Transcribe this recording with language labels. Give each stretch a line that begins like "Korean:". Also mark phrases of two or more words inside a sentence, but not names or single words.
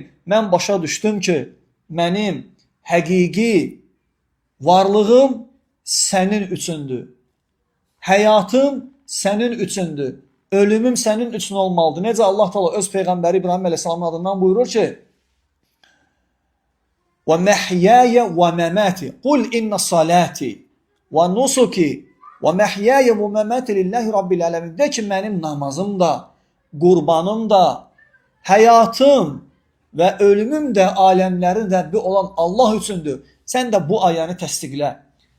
Azerbaijani: Mən başa düşdüm ki, mənim həqiqi varlığım sənin üçündür. Həyatım sənin üçündür. Ölümüm sənin üçün olmalıdır. Necə Allah Teala öz Peyğəmbəri İbrahim əleyhissalamın adından buyurur ki,
Arabic: وَمَحْيَايَ وَمَمَاتِ قُلْ إِنَّ صَلَاتِ وَنُسُكِ وَمَحْيَايَ وَمَمَاتِ لِلَّهِ رَبِّ الْعَالَمِينَ.
Azerbaijani: De ki, mənim namazım da, qurbanım da, həyatım və ölümüm də aləmlərin Rəbbi olan Allah üçündür. Sən də bu ayəni təsdiqlə.